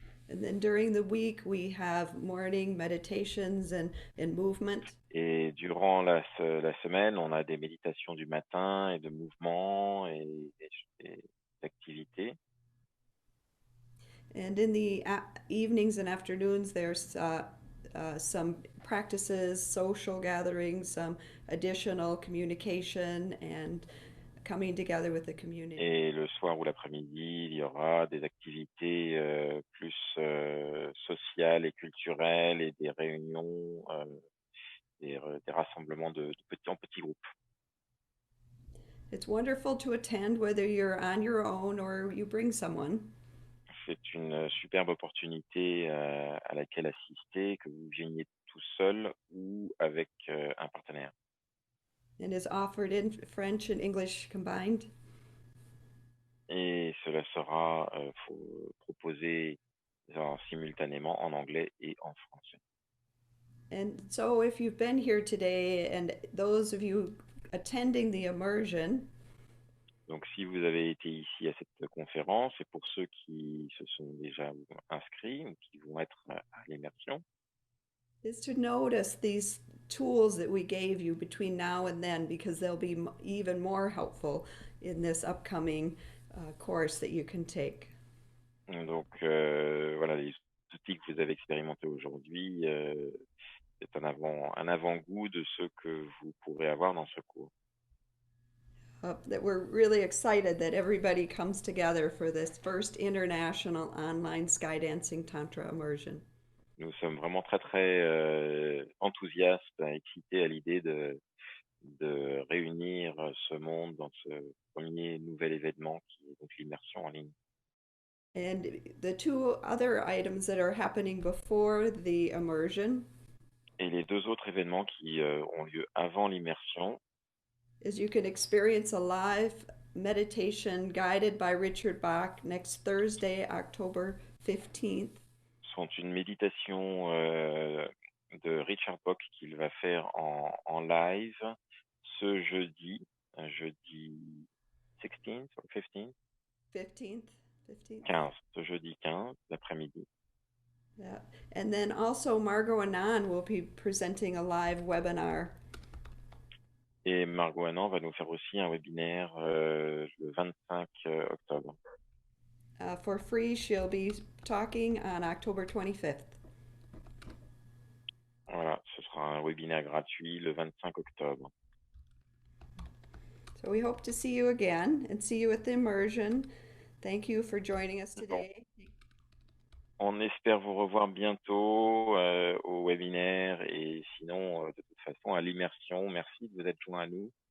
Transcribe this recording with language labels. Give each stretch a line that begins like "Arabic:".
English: And then during the week we have morning meditations and movement.
French: Et durant la semaine, on a des méditations du matin et de mouvements et d'activités.
English: And in the evenings and afternoons, there's some practices, social gatherings, some additional communication, and coming together with the community.
French: Et le soir ou l'après-midi, il y aura des activités plus sociales et culturelles et des réunions, des rassemblements en petits groupes.
English: It's wonderful to attend whether you're on your own or you bring someone.
French: C'est une superbe opportunité à laquelle assister, que vous veniez tout seul ou avec un partenaire.
English: And is offered in French and English combined.
French: Et cela sera proposé simultanément en anglais et en français.
English: And so if you've been here today and those of you attending the immersion,
French: Donc, si vous avez été ici à cette conférence, et pour ceux qui se sont déjà inscrits ou qui vont être à l'immersion,
English: is to notice these tools that we gave you between now and then, because they'll be even more helpful in this upcoming course that you can take.
French: donc voilà, les outils que vous avez expérimentés aujourd'hui, c'est un avant-goût de ce que vous pourrez avoir dans ce cours.
English: That we're really excited that everybody comes together for this first international online sky dancing tantra immersion.
French: Nous sommes vraiment très très enthousiastes, excités à l'idée de réunir ce monde dans ce premier nouvel événement qui est donc l'immersion en ligne.
English: And the two other items that are happening before the immersion
French: Et les deux autres événements qui ont lieu avant l'immersion,
English: is you can experience a live meditation guided by Richard Bach next Thursday, October 15th.
French: sont une méditation de Richard Bock qu'il va faire en live ce jeudi
English: 16th
French: ou
English: 15th? 15th. 15th.
French: 15, ce jeudi 15 l'après-midi.
English: Yeah. And then also Margot Anand will be presenting a live webinar.
French: Et Margot Anand va nous faire aussi un webinaire le 25 octobre.
English: For free, she'll be talking on October 25th.
French: Voilà, ce sera un webinaire gratuit le 25 octobre.
English: So we hope to see you again and see you at the immersion. Thank you for joining us today.
French: On espère vous revoir bientôt au webinaire et sinon, de toute façon, à l'immersion. Merci de vous être joints à nous.